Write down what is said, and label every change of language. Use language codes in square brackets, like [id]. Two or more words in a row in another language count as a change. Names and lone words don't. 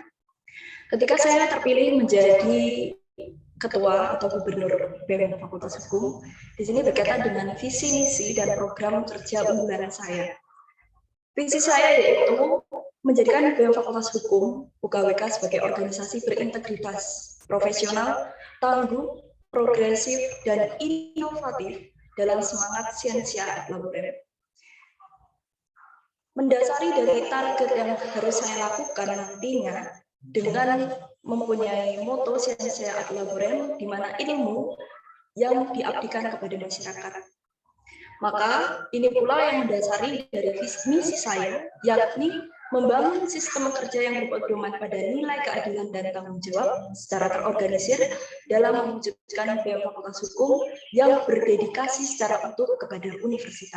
[id] Ketika saya terpilih menjadi ketua atau gubernur BEM Fakultas Hukum, di sini berkaitan dengan visi, misi, dan program kerja unggulan saya. Visi saya yaitu menjadikan BEM Fakultas Hukum UKWK sebagai organisasi berintegritas, profesional, tangguh, progresif, dan inovatif dalam semangat [la] siensia et laborem. [id] Mendasari dari target yang harus saya lakukan nantinya dengan mempunyai moto [la] siensia et laborem, [id] di mana ilmu yang diabdikan kepada masyarakat. Maka ini pula yang mendasari dari misi saya, yakni membangun sistem kerja yang berpedoman pada nilai keadilan dan tanggung jawab secara terorganisir dalam mewujudkan BEM Fakultas Hukum yang berdedikasi secara utuh kepada universitas.